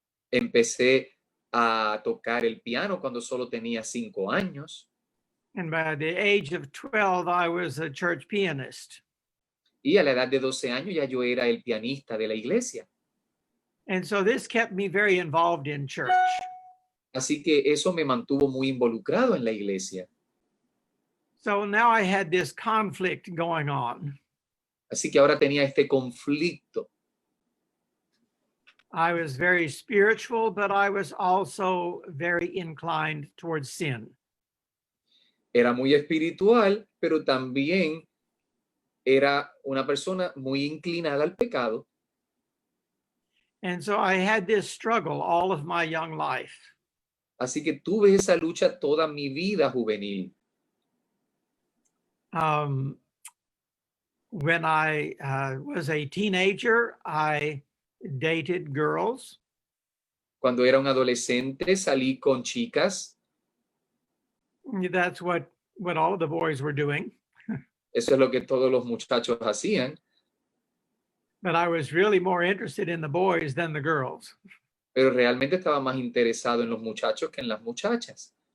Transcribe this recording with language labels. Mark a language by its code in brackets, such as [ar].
[es] Empecé a tocar el piano cuando solo tenía 5 años. [en] And by the age of 12, I was a church pianist. [es] Y a la edad de 12 años ya yo era el pianista de la iglesia. [en] And so this kept me very involved in church. [es] Así que eso me mantuvo muy involucrado en la iglesia. [en] So now I had this conflict going on. [es] Así que ahora tenía este conflicto. [en] I was very spiritual, but I was also very inclined towards sin. [es] Era muy espiritual, pero también era una persona muy inclinada al pecado. [en] And so I had this struggle all of my young life. [es] Así que tuve esa lucha toda mi vida juvenil. [en] When I was a teenager, I dated girls. [es] Cuando era un adolescente salí con chicas. [en] That's what all of the boys were doing. [es] Eso es lo que todos los muchachos hacían. [en] But I was really more interested in the boys than the girls. [es] Pero realmente estaba más interesado en los muchachos que en las muchachas.